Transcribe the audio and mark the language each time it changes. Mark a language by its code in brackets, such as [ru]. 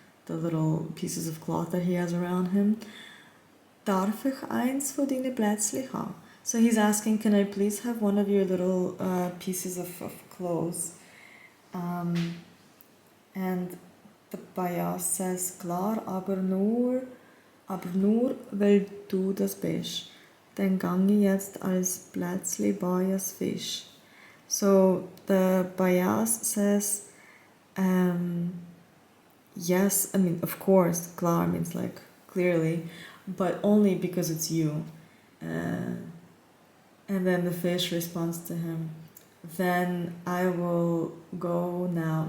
[en] the little pieces of cloth that he has around him. [de] Darf ich eins von deinen Blätzli haben? [en] So he's asking, can I please have one of your little pieces of clothes? And the Bayas says, [de] klar, aber nur, weil du das bist. Dann gange jetzt als Blätzli Bayas Fisch. [en] So the Bayas says, yes, I mean, of course, klar means like clearly, but only because it's you. And then the fish responds to him, then I will go now.